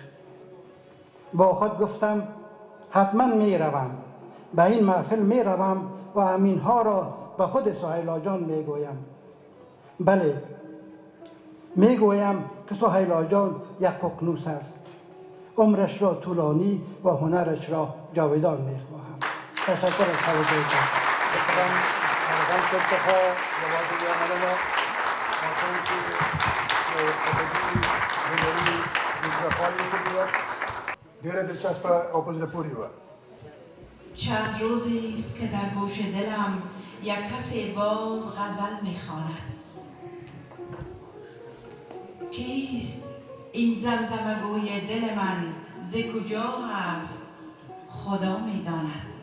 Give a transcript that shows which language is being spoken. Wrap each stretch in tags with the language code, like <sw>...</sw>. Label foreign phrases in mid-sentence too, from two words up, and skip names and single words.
<fa>با خود گفتم حتما میروم، به این محفل میروم و همینها را به خود سهیلا جان میگویم. بله میگویم که سهیلا جان یک ققنوس است. عمرش را طولانی و هنرش را جاودان میخواهم. تشکر از توجهتان.</fa> <ps>ډیره دلچسپه او په زړه پورې وه.</ps> <fa>چند روزی است که در گوش دلم یک کسی باز غزل میخواند. کیست این زمزمه گوی دل من؟ ز کجا است؟ خدا می داند.</fa>